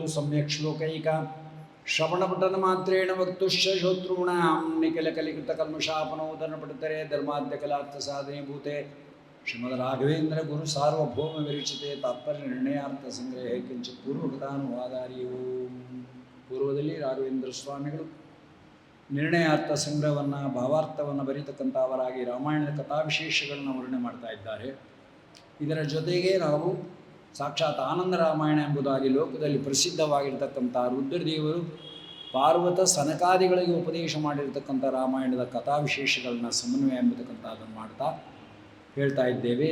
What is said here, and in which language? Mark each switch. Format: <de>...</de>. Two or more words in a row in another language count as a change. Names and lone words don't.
<sa>सम्यक् श्लोकैका श्रवणपठनमात्रेण वक्तुश्च श्रोतॄणां निखिलकलिकृतकल्मषापनोदनपठितरे धर्माद्यकलार्थसाधने भूते श्रीमद्राघवेन्द्रगुरुसार्वभौमविरचिते तात्पर्यनिर्णयार्थसंग्रहे किञ्चित् पूर्वकथानुवादारि. ओಂ.</sa> <kn>ಪೂರ್ವದಲ್ಲಿ ರಾಘವೇಂದ್ರ ಸ್ವಾಮಿಗಳು ನಿರ್ಣಯಾರ್ಥ ಸಂಗ್ರಹವನ್ನು, ಭಾವಾರ್ಥವನ್ನು ಬರೀತಕ್ಕಂಥವರಾಗಿ ರಾಮಾಯಣದ ಕಥಾವಿಶೇಷಗಳನ್ನು ವರ್ಣನೆ ಮಾಡ್ತಾ ಇದ್ದಾರೆ. ಇದರ ಜೊತೆಗೆ ನಾವು ಸಾಕ್ಷಾತ್ ಆನಂದ ರಾಮಾಯಣ ಎಂಬುದಾಗಿ ಲೋಕದಲ್ಲಿ ಪ್ರಸಿದ್ಧವಾಗಿರ್ತಕ್ಕಂಥ ರುದ್ರದೇವರು ಪಾರ್ವತ ಸನಕಾದಿಗಳಿಗೆ ಉಪದೇಶ ಮಾಡಿರ್ತಕ್ಕಂಥ ರಾಮಾಯಣದ ಕಥಾವಿಶೇಷಗಳನ್ನು ಸಮನ್ವಯ ಎಂಬತಕ್ಕಂಥದ್ದನ್ನು ಮಾಡ್ತಾ ಹೇಳ್ತಾ ಇದ್ದೇವೆ.</kn>